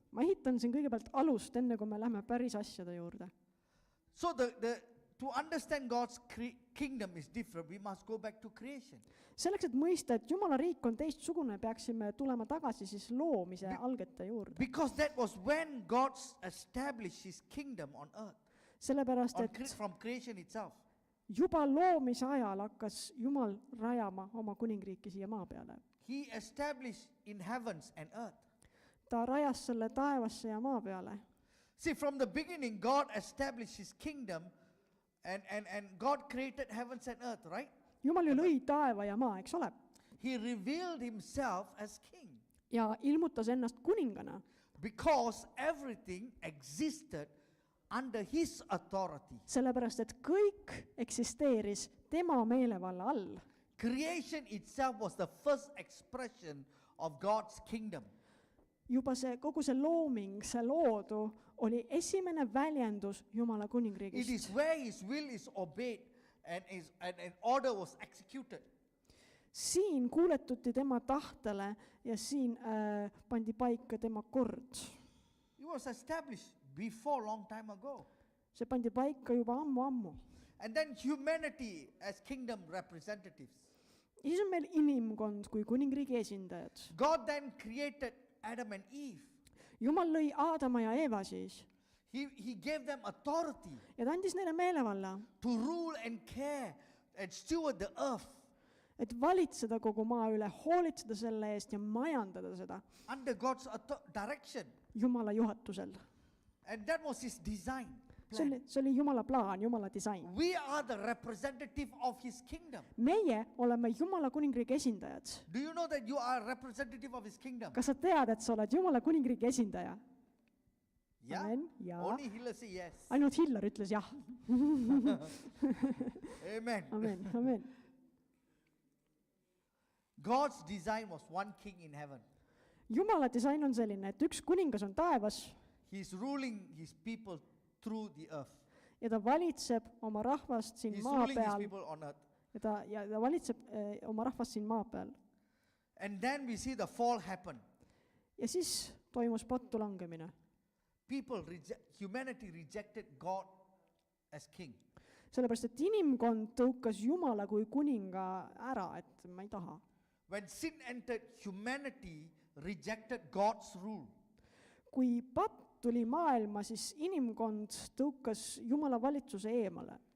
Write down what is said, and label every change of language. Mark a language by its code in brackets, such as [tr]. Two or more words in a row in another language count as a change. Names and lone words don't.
[et] ma ehitan siin kõigepealt alust, enne kui me lähme päris asjade juurde. [en] So to understand God's kingdom is different, we must go back to creation. [et] selleks, et mõista, et Jumala riik on teistsugune, peaksime tulema tagasi siis loomise algete juurde. [en] Because that was when God established his kingdom on earth, [et] sellepärast, et [en] from creation itself. [et] juba loomise ajal hakkas Jumal rajama oma kuningriiki siia maa peale. [en] He established in heavens and earth. [et] ta rajas selle taevasse ja maa peale. [en] See, from the beginning, God established his kingdom and God created heavens and earth, right? [et] Jumal ju lõi taeva ja maa, eks ole? [en] He revealed himself as king [et] ja ilmutas ennast kuningana, [en] because everything existed under his authority. [et] sellepärast, et kõik eksisteeris tema meelevalla all. [en] Creation itself was the first expression of God's kingdom. [et] juba kogu see looming, see loodu oli esimene väljendus Jumala [en] It [et] kuningriigist. [en] is where his will is obeyed and order was executed. [et] siin kuuletuti tema tahtele ja siin pandi paika tema kord. [en] It was established before long time ago. [et] see pandi paika juba ammu-ammu. [en] And then humanity as kingdom representatives. [et] ja siis on meil inimkond kui kuningriigi esindajad. [en] God then created Adam and Eve. [et] Jumal lõi Aadama ja Eeva siis [en] He gave them authority [et] ja ta andis neile meelevalla, [en] to rule and care and steward the earth [et] et valitseda kogu maa üle, hoolitseda selle eest ja majandada seda [en] under God's direction. [et] Jumala juhatusel. [en] And that was his design. [et] see oli Jumala plaan, Jumala disain. [en] We are the representative of his kingdom. [et] meie oleme Jumala kuningriigi esindajad. [en] Do you know that you are a representative of his kingdom? [et] kas sa tead, et sa oled Jumala kuningriigi esindaja? [en] Yeah? [et] Amen. Jaa. [en] Only Hiller say yes. [et] ainult Hillar ütles jah. [en] Amen. [et] amen, amen. [en] God's design was one king in heaven. [et] Jumala disain on selline, et üks kuningas on taevas [en] He's ruling his people through the earth. [et] ja ta valitseb oma rahvast siin [en] He's [et] maa [en] ruling his [et] peal [en] people on earth. [et] ja ta valitseb oma rahvast siin maa peal. [en] And then we see the fall happen. [et] ja siis toimus pattu langemine. [en] Humanity rejected God as king. [et] sellepärast, et inimkond tõukas Jumala kui kuninga ära, et ma ei taha. [en] When sin entered, humanity rejected God's rule. [et] kui patt tuli maailma, siis inimkond tõukas Jumala valitsuse eemale.